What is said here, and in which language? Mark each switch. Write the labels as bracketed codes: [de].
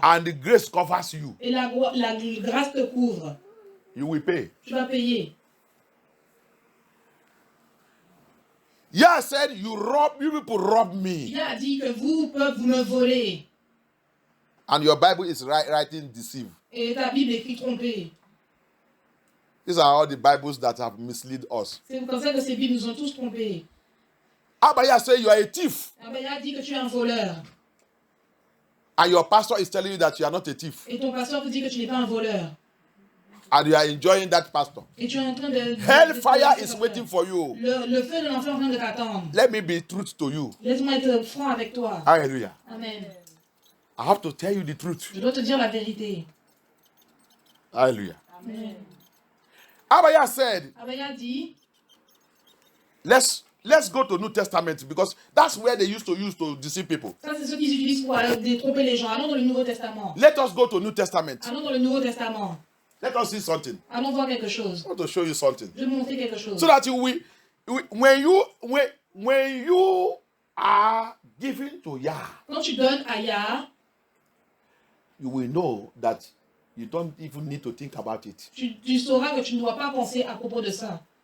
[en] And the grace covers you. [fr] Et la grâce te couvre. [en] You will pay. [fr] Tu vas payer. [en] Yeah, said you people rob me. [fr] Il a dit que vous, peuple, vous me volez. [en] And your Bible is writing deceive. [fr] Et ta Bible écrit tromper. [en] These are all the Bibles that have misled us. [fr] C'est comme ça que ces Bibles nous ont tous trompés. [en] Abaya said you are a thief. [fr] Abaya dit que tu es un voleur. [en] And your pastor is telling you that you are not a thief. [fr] Et ton pasteur te dit que tu n'es pas un voleur. [en] And you are enjoying that pastor. [fr] Et tu es en train de... [en] Hellfire is waiting for you. [fr] Le feu de l'enfer est en train de t'attendre. [en] Let me be truth to you. [fr] Laisse-moi être franc avec toi. Hallelujah. Amen. [en] I have to tell you the truth. [fr] Je dois te dire la vérité. Hallelujah. Amen. [en] Abaya said, [fr] Abaya dit, [en] let's go to New Testament because that's where they used to deceive people. [fr] ça c'est ce qu'ils utilisent pour tromper les gens. Allons dans le Nouveau Testament. [en] Let us go to New Testament. [fr] Allons dans le Nouveau Testament. [en] Let us see something. [fr] Allons voir quelque chose. [en] I want to show you something. [fr] Je vais montrer quelque chose. [en] So that when you are giving to Yah, [fr] Quand tu donnes à Yah, [en] you will know that you don't even need to think about it. [fr] tu sauras que tu ne dois pas penser à propos de ça.